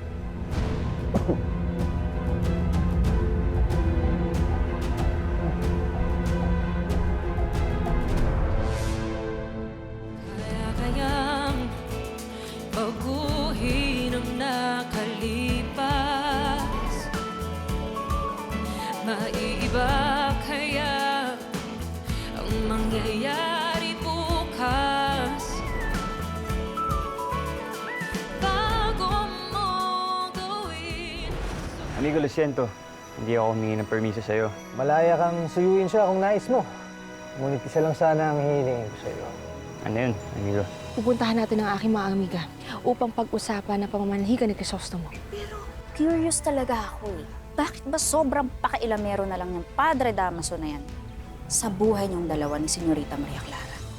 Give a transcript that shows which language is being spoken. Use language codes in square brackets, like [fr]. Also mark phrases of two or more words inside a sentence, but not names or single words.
[tl] Baguhin ang nakalipas. Maiiba kaya ang mangyayari bukas bago mo gawin. [es] Amigo, lo siento. [tl] Hindi ako humingi ng permiso sa'yo. Malaya kang suyuin siya kung nais mo. Ngunit isa lang sana ang hihilingin ko sa'yo. Ano yun, amigo? Pupuntahan natin ang aking mga amiga upang pag-usapan ang pamamanhikan ni Crisostomo. Pero curious talaga ako eh. Bakit ba sobrang pakailamero na lang yung Padre Damaso na yan sa buhay niyong dalawa ni Senyorita Maria Clara?